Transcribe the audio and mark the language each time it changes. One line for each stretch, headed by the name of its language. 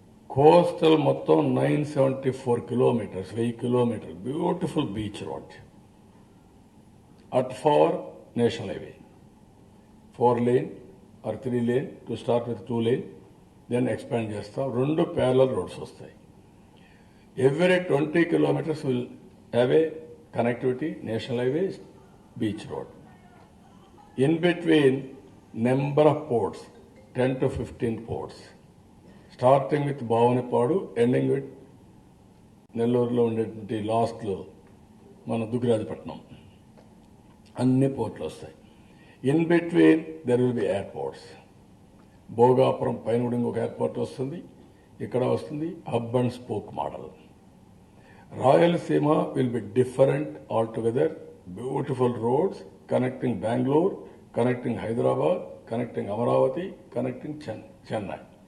English: Coastal మొత్తం 974 kilometres, 1000 kilometres, beautiful beach road at far national highway, 4 lane or 3 lane to start with 2 lane, then expand చేస్తాం. 2 parallel roads వస్తాయి. Every 20 kilometers will have a connectivity, national highway, beach road. In between, number of ports, 10 to 15 ports, starting with Bhavanipadu, ending with
Telugu: నెల్లూరులో ఉండేటువంటి లాస్ట్లో మన దుగ్గిరాజపట్నం, అన్ని పోర్ట్లు వస్తాయి.
English: In between there will be airports.
Telugu: Bhogapuram పైన ఇంకొక ఎయిర్పోర్ట్ వస్తుంది, ఇక్కడ వస్తుంది.
English: Hub and spoke model. Rayalaseema will be different altogether. Beautiful roads connecting Bangalore, connecting Hyderabad, connecting Amaravati, connecting Chennai.